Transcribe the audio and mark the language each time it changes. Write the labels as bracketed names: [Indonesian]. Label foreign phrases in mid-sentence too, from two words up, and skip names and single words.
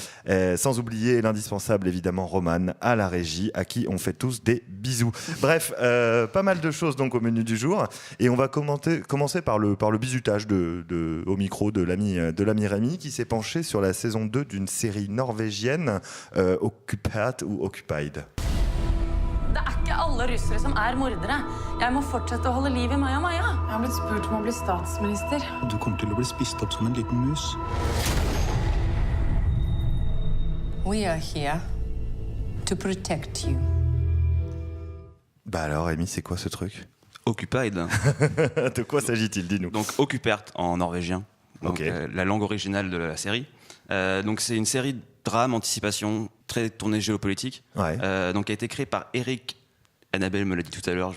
[French] Sans oublier l'indispensable évidemment Roman à la régie, à qui on fait tous des bisous. Bref, pas mal de choses donc au menu du jour. Et on va commencer par le bisutage au micro de l'ami Rémi qui s'est penché sur la saison 2 d'une série norvégienne, Occupat ou Occupied. [Norwegian] Det ikke alle russere som mordere. Jeg må fortsette å holde liv i Maja Maja. Jeg har blitt spurt om å bli statsminister. Du kommer til å bli spist opp som en liten mus. [English] We are here to protect you. [French] Bah alors Rémi, c'est quoi ce truc? Occupied. De quoi s'agit-il? Dis-nous. Donc Okkupert en norvégien. Donc, Ok. la langue originale de la série. Donc c'est une série de drame, anticipation, très tournée géopolitique. Ouais. Donc qui a été créée par Eric. Annabelle me l'a dit tout à l'heure.